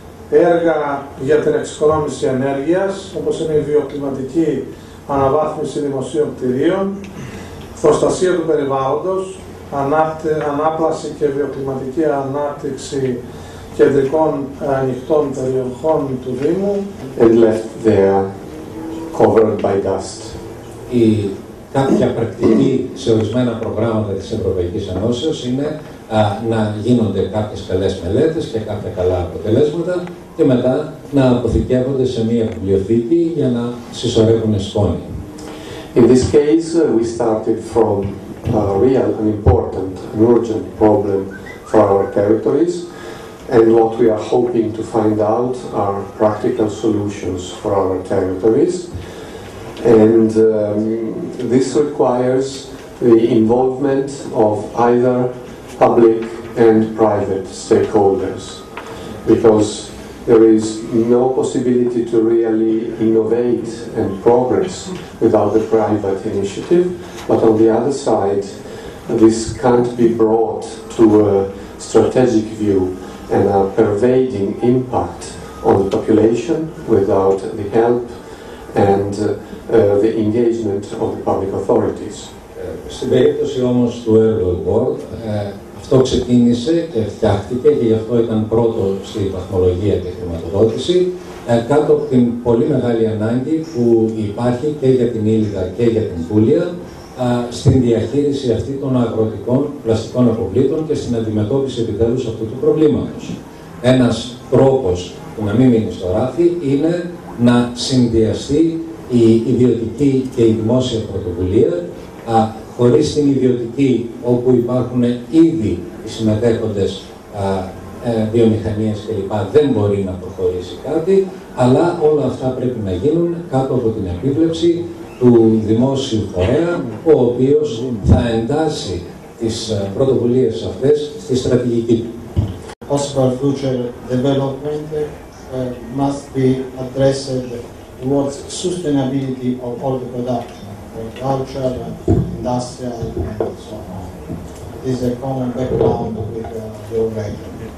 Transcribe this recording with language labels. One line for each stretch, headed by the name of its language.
Greek: έργα για την εξοικονόμηση ενέργειας, όπως είναι η βιοκλιματική αναβάθμιση δημοσίων κτηρίων, προστασία του περιβάλλοντος, ανάπλαση και βιοκλιματική ανάπτυξη κεντρικών ανοιχτών περιοχών του Δήμου.
English: And left there covered by dust.
Greek: Η κάποια πρακτική σε ορισμένα προγράμματα της Ευρωπαϊκής Ενώσεως είναι να γίνονται κάποιες καλές μελέτες και κάποια καλά αποτελέσματα και μετά να αποθηκεύονται σε μια βιβλιοθήκη για να συσσωρεύουν σκόνη.
English: In this case, we started from a real and important and urgent problem for our territories, and what we are hoping to find out are practical solutions for our territories. And this requires the involvement of either public and private stakeholders, because there is no possibility to really innovate and progress without the private initiative, but on the other side, this can't be brought to a strategic view and a pervading impact on the population without the help and the engagement of the public authorities.
Greek: Στην περίπτωση όμως του Airworld Board, αυτό ξεκίνησε και φτιάχτηκε και γι' αυτό ήταν πρώτο στη βαθμολογία και χρηματοδότηση, κάτω από την πολύ μεγάλη ανάγκη που υπάρχει και για την Ήλιδα και για την Πούλια στην διαχείριση αυτή των αγροτικών πλαστικών αποβλήτων και στην αντιμετώπιση επιτέλους αυτού του προβλήματος. Ένας τρόπος που να μην μείνει στο ράφι είναι να συνδυαστεί η ιδιωτική και η δημόσια πρωτοβουλία. Χωρίς την ιδιωτική, όπου υπάρχουν ήδη οι συμμετέχοντες βιομηχανίες κλπ. Δεν μπορεί να προχωρήσει κάτι, αλλά όλα αυτά πρέπει να γίνουν κάτω από την επίβλεψη του δημόσιου φορέα, ο οποίος θα εντάσσει τις πρωτοβουλίες αυτές στη στρατηγική του.
English: Possible future development must be addressed towards sustainability of all the production, agriculture, industrial, and so on. It is a common background with the region.